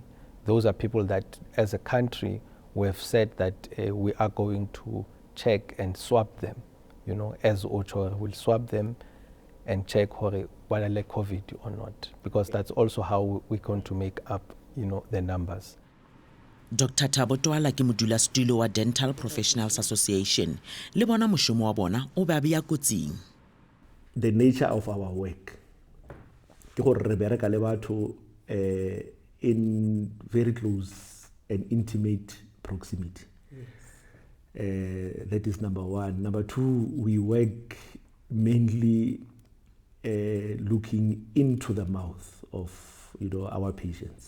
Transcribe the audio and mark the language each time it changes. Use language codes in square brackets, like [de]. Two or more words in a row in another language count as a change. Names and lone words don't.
[en] Those are people that, as a country, we have said that we are going to check and swab them. You know, as Ocho will swab them and check whether they COVID or not, because that's also how we're going to make up, you know, the numbers. Dr. [nso] Thabo Twala ke modulasetulo wa Dental Professionals Association. Le bona mošomo wa bona o ba bea kotsing. [en] The nature of our work [nso] ke gore re bereka le batho [en] in very close and intimate proximity. That is number one. Number two, we work mainly looking into the mouth of, you know, our patients.